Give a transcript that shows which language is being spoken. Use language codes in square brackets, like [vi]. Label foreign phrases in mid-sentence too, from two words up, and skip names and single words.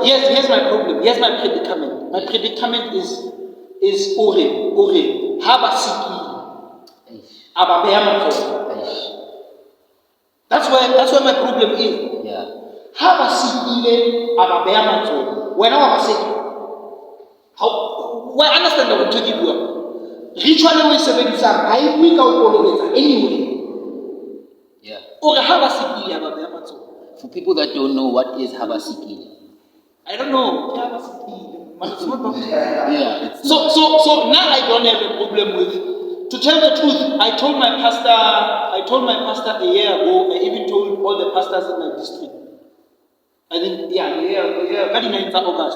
[en] Yes, here's my problem. Here's my predicament. My predicament is Ore. Habasiki. That's where my problem is. Yeah. When I was sick, well, understand what to give you. [st] ritual we sebedisang ha e bui ka o kolobetsa anyway. [en] Yeah. [st] O re ha ba sekile ba beha matsoho. [en] For people that don't know, what is Habasikile? I don't know. Yeah, that's but it's not baptism. Yeah. So now I don't have a problem with. To tell the truth, I told my pastor a year ago. I even told all the pastors in my district. I think a year, 9th of August.